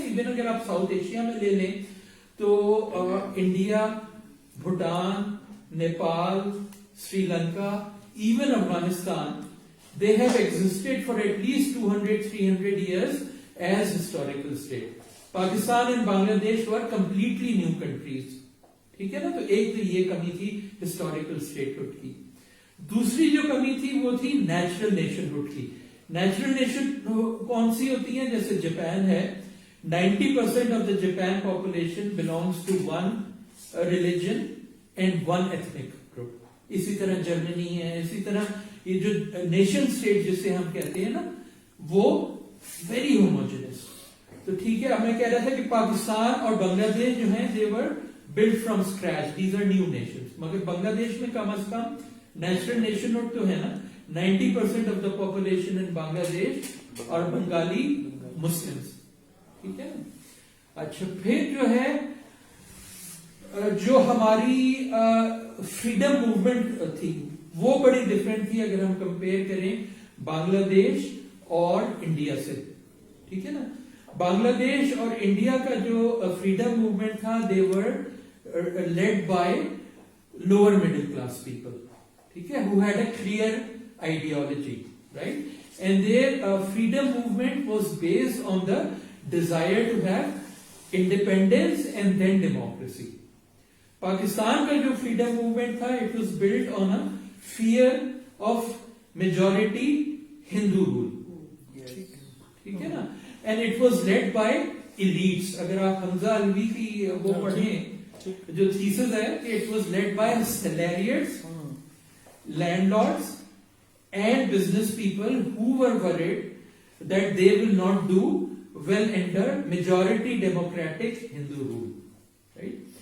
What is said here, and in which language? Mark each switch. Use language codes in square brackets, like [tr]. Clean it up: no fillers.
[ur] Even اگر آپ south Asia میں لے لیں تو [en] India, Bhutan, Nepal, Sri Lanka, even Afghanistan, they have existed for at least 200-300 years as historical state. Pakistan and Bangladesh were completely new countries. [ur] ٹھیک ہے نا. تو ایک تو یہ کمی تھی historical statehood کی. دوسری جو کمی تھی وہ تھی natural nationhood کی. [en] natural nation [ur] کون سی ہوتی ہیں؟ جیسے جاپان ہے, [en] 90% of the Japan population belongs to one religion and one ethnic group. [ur] اسی طرح جرمنی ہے, اسی طرح یہ جو نیشن اسٹیٹ جسے ہم کہتے ہیں نا وہ ویری ہوموجینس. تو ٹھیک ہے. اب میں کہہ رہا تھا کہ پاکستان اور بنگلہ دیش جو ہیں [en] they were built from scratch. These are new nations. [ur] مگر بنگلہ دیش میں کم از کم نیچرل نیشنہڈ تو ہے نا. [en] 90% of the population in بنگلہ دیش [ur] اور بنگالی مسلمس. ٹھیک ہے نا. اچھا پھر جو ہے جو ہماری فریڈم موومنٹ تھی وہ بڑی ڈفرینٹ تھی اگر ہم کمپیئر کریں بنگلہ دیش اور انڈیا سے. ٹھیک ہے نا. بنگلہ دیش اور انڈیا کا جو فریڈم موومنٹ تھا [en] they were led by lower middle class people. [ur] ٹھیک ہے. [en] who had a clear ideology, right? and their freedom movement was based on the desire to have independence and then democracy. [ur] Pakistan کا جو freedom movement تھا [en] It was built on a fear of majority Hindu rule. [ur] ٹھیک ہے نا. [en] And it was led by elites. [ur] اگر آپ حمزہ الوی کی وہ پڑھیں جو تھیسز ہے کہ [en] It was led by salariats, landlords and business people who were worried that they will not do well under majority democratic Hindu rule. Right?